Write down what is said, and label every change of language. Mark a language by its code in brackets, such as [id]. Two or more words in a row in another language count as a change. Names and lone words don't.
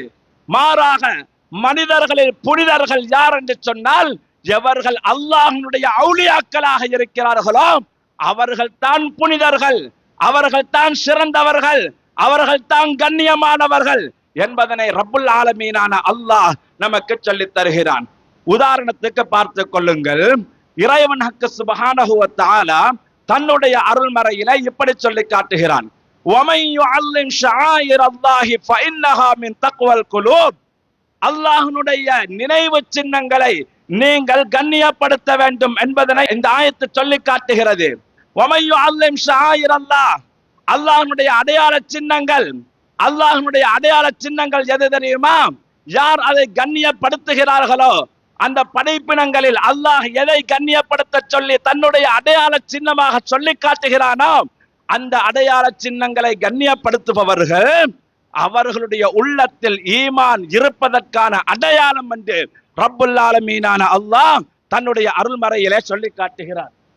[ta] மாறாக மனிதர்களில் புனிதர்கள் யார் என்று சொன்னால் எவர்கள் அல்லாஹ்வுடைய அவுலியாக்களாக இருக்கிறார்களோ அவர்கள் தான் புனிதர்கள், அவர்கள் தான் சிறந்தவர்கள், அவர்கள் தான் கண்ணியமானவர்கள் என்பதனை [ar] رب العالمين [ta] அல்லாஹ் நமக்கு சொல்லித் தருகிறான். உதாரணத்துக்கு பார்த்து கொள்ளுங்கள். இறைவன் [ar] حق سبحانه وتعالى [ta] தன்னுடைய அருள்மறையில இப்படி சொல்லி காட்டுகிறான், [ar] وَمَن يُعَظِّمْ شَعَائِرَ اللَّهِ فَإِنَّهَا مِن تَقْوَى الْقُلُوبِ, [ta] அல்லாஹ்வுடைய நினைவு சின்னங்களை நீங்கள் கண்ணியப்படுத்த வேண்டும் என்பதனை இந்த ஆயத்து சொல்லி காட்டுகிறது. [ar] وَمَن يُعَظِّمْ شَعَائِرَ اللَّهِ, [ta] அல்லாஹ்வுடைய அடையாள சின்னங்கள், அல்லாஹ்வுடைய அடையாள சின்னங்கள் எது தெரியுமா? யார் அதை கண்ணியப்படுத்துகிறார்களோ அந்த படைப்பினங்களில் அல்லாஹ் எதை கண்ணியப்படுத்த சொல்லி தன்னுடைய அடையாள சின்னமாக சொல்லி காட்டுகிறானோ அந்த அடையாள சின்னங்களை கண்ணியப்படுத்துபவர்கள் அவர்களுடைய உள்ளத்தில் ஈமான் இருப்பதற்கான அடையாளம் என்று [ar] رب العالمين [ta] அல்லாஹ் தன்னுடைய அருள்மறையிலே சொல்லி காட்டுகிறார்.